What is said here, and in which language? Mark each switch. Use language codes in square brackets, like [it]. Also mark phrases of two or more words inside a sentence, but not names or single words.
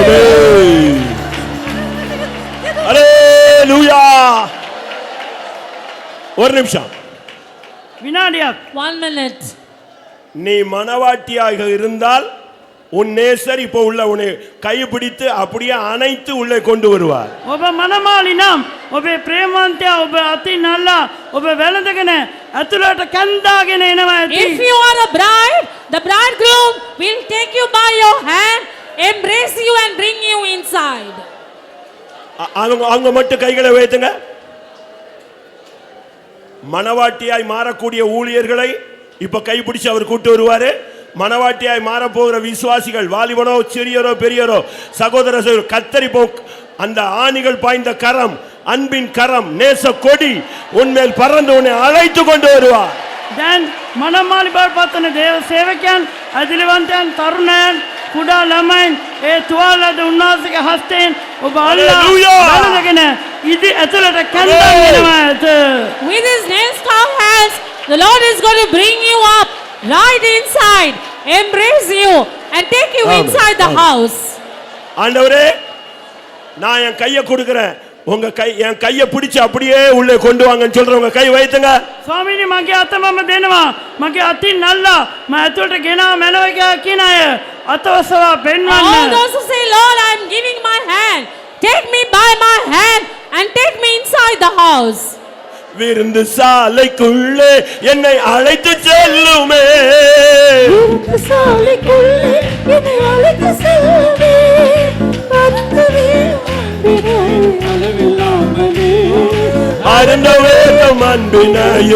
[ta] ஆமென். ஹalleluya. ஒரு நிமிஷம். [si] විනාඩියක්. [en] 1 minute. [ta] நீ மனவாட்டியாக இருந்தால் உன் நேசர் இப்போ உள்ள உன்னை கைப்பிடித்து அப்படியே அணைத்து உள்ளே கொண்டு வருவார். [si] ඔබ මනමාලි නම් ඔබේ ප්‍රේමවන්තයා ඔබ අතින් අල්ලා ඔබ වැළඳගෙන ඇතුළට කැන්දාගෙන එනවා ඇති. [en] If you are a bride, the bridegroom will take you by your hand, embrace you and bring you inside. [ta] அவங்க மட்டும் கைகளை உயர்த்துங்க. மனவாட்டியாய் மாறக்கூடிய ஊழியர்களை இப்ப கைப்பிடிச்சு அவர் கூட்டு வருவாரு. மனவாட்டியாய் மாறப்போகிற விசுவாசிகள், வாலிபனோ சிறியரோ பெரியரோ, சகோதர கத்தரி போ அந்த ஆணிகள் பாய்ந்த கரம், அன்பின் கரம், நேச கொடி உன்மேல் பறந்து உன்னை அழைத்து கொண்டு வருவார். [si] දැන් මනමාලි බව පතන දේව සේවකයන්, අදිලවන්තයන්, තරුණයන්, කුඩා ළමයින් ඒ තුවාලද උන්වහන්සේගේ හස්තයෙන් ඔබ අල්ලා [en] Hallelujah. [si] වැළඳගෙන ඉදි ඇතුළට කැන්දාගෙන එනවා ඇත. [en] With his nail-scarred hands, the Lord is going to bring you up right inside, embrace you and take you inside the house. [ta] ஆண்டவரே, நான் என் கையை கொடுக்கிறேன், உங்க கை என் கையை பிடிச்சு அப்படியே உள்ளே கொண்டு வாங்கன்னு சொல்றவங்க கை வைத்துங்க. [si] ස්වාමීනි මගේ අත මම දෙනවා. මගේ අතින් අල්ලා මම ඇතුළට ගෙනා මැනව කියන අය අතවසවා [en] All [si] පෙන්වන්න. [en] those who say, Lord, I am giving my hand, take me by my hand and take me inside the house. [ta] விருந்து சாலைக்குள்ளே என்னை அழைத்து செல்லுமே. விருந்து சாலைக்குள்ளே என்னை அழைத்து செல்லுமே அருந்தவே மந்திரை அளவில்லாமலே அருந்த வேகம் அன்பினாயே.